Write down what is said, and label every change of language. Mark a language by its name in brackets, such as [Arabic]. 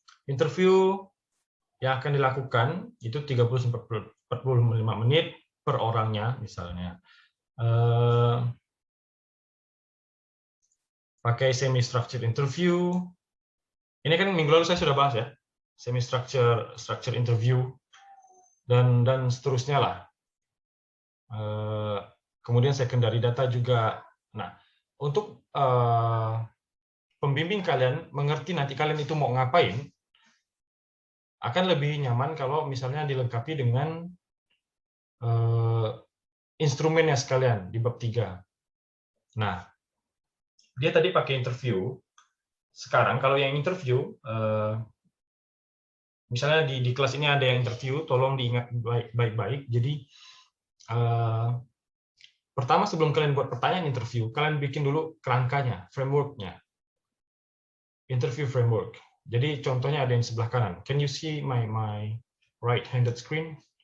[Indonesian] Interview yang akan dilakukan itu 30-45 menit per orangnya, misalnya. Pakai semi-structured interview. Ini kan minggu lalu saya sudah bahas ya. Semi-structured interview, dan seterusnya lah. Kemudian secondary data juga. Nah, untuk pembimbing kalian mengerti nanti kalian itu mau ngapain, akan lebih nyaman kalau misalnya dilengkapi dengan instrumennya sekalian di bab 3. Nah, dia tadi pakai interview. Sekarang kalau yang interview, misalnya di kelas ini ada yang interview, tolong diingat baik-baik. Jadi, pertama sebelum kalian buat pertanyaan interview, kalian bikin dulu kerangkanya, framework-nya. Interview framework. Jadi contohnya ada yang sebelah kanan. [English] Can you see my right-handed screen?